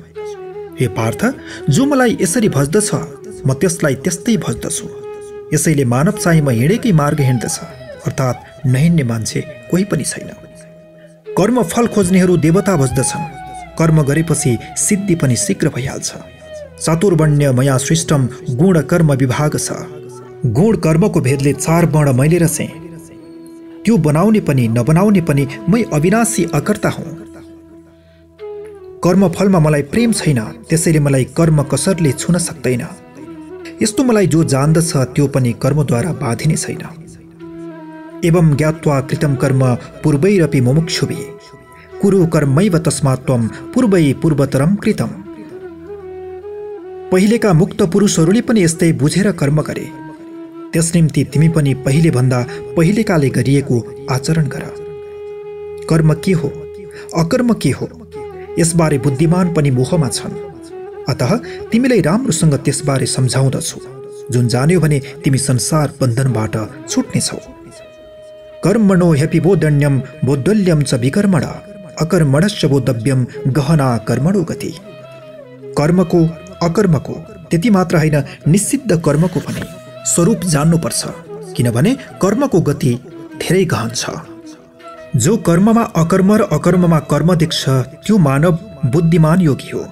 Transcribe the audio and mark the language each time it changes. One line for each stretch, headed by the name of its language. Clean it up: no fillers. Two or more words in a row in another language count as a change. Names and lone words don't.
Nepali: हे पार्थ, जो मलाई यसरी भज्दछ म त्यसलाई त्यस्तै भज्दछु। यसैले मानव चाहिँ म हिँडेकै मार्ग हिँड्दछ, अर्थात् नहिँड्ने मान्छे कोही पनि छैन। कर्म फल खोज्नेहरू देवता भज्दछन्, कर्म गरेपछि सिद्धि पनि शीघ्र भइहाल्छ।
Sanskrit: चातुर्वर्ण्य मया सृष्टम गुण कर्म विभाग छ।
Nepali: गुण कर्मको भेदले 4 वर्ण मैले रचेँ। त्यो बनाउने पनि नबनाउने पनि मै अविनाशी अकर्ता हुँ। कर्मफलमा मलाई प्रेम छैन, त्यसैले मलाई कर्म कसरले छुन सक्दैन। यस्तो मलाई जो जान्दछ त्यो पनि कर्मद्वारा बाधिने छैन।
Sanskrit: एवं ज्ञात्वा कृतं कर्म पूर्वैरपि मुमुक्षुभिः कुरु कर्मैव तस्मात् त्वं पूर्वै पूर्वतरं कृतम्।
Nepali: पहिलेका मुक्त पुरुषहरूले पनि यस्तै बुझेर कर्म गरे, त्यस निम्ति तिमी पनि पहिले भन्दा पहिलेकाले गरिएको आचरण गर। कर्म के हो, अकर्म के हो, यसबारे बुद्धिमान पनि मोहमा छन्। अतः तिमीलाई राम्रोसँग त्यसबारे सम्झाउँदछु। जुन जान्यो भने तिमी संसार बन्धनबाट छुट्नेछौ।
Sanskrit: कर्मणो ह्यपि बोधन्यं बोद्धल्यं च विकर्मण अकर्मणश्च बोद्धव्यं गहना कर्मणो गति।
Nepali: कर्मको अकर्मको त्यति मात्र होइन, निषिद्ध कर्मको पनि स्वरूप जान्नुपर्छ, किनभने कर्मको गति धेरै गहन छ। जो कर्ममा अकर्म र अकर्ममा कर्म देख्छ त्यो मानव बुद्धिमान योगी हो।